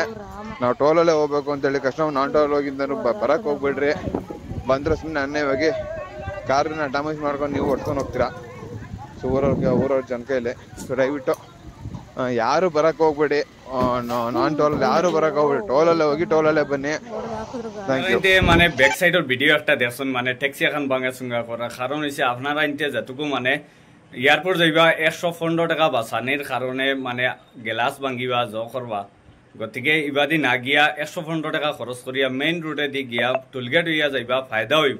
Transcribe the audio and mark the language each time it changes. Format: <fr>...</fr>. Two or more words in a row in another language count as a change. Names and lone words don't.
<kn>ನಾವು ಟೋಲಲ್ಲೇ ಹೋಗ್ಬೇಕು ಅಂತೇಳಿ ಕಸ್ಟಮರ್</kn> <en>non toll</en> <kn>ಹೋಗಿದ್ದ ಬರಕ್ ಹೋಗ್ಬಿಡ್ರಿ. ಬಂದ್ರೆ ಸುಮ್ಮನೆ ಅನ್ಯಾಯವಾಗಿ ಕಾರನ್ನ ಡ್ಯಾಮೇಜ್ ಮಾಡ್ಕೊಂಡು ನೀವು ಹೊಡ್ಕೊಂಡು ಹೋಗ್ತೀರಾ. ಸೊ ಊರವ್ರ ಜನ ಕೈಲಿ. ಸೊ ದಯವಿಟ್ಟು ಯಾರು ಬರಕ್ ಹೋಗ್ಬೇಡಿ, ನಾನ್ ಟೋಲಲ್ಲಿ ಯಾರು ಬರಕ್ ಹೋಗ್ಬೇಡಿ, ಟೋಲಲ್ಲೇ ಹೋಗಿ ಟೋಲಲ್ಲೇ বন্নি।</kn> <syl>মানে ব্যাক সাইডের ভিডিও একটা দেখছেন, মানে ট্যাক্সি এখন ভাঙা চুঙ্গা করা কারণ হচ্ছে আপনারা ইনতে যতটুকু মানে এয়ারপোর্ট যাইবা 115 টাকা বাঁচানির কারণে মানে গ্লাস ভাঙিবা জ করবা, গতিকে ইবাদি না গিয়া 115 টাকা খরচ করিয়া মেইন রোডে দি গিয়া টোলগেট হইয়া যাইবা, ফায়দা হইব।</syl>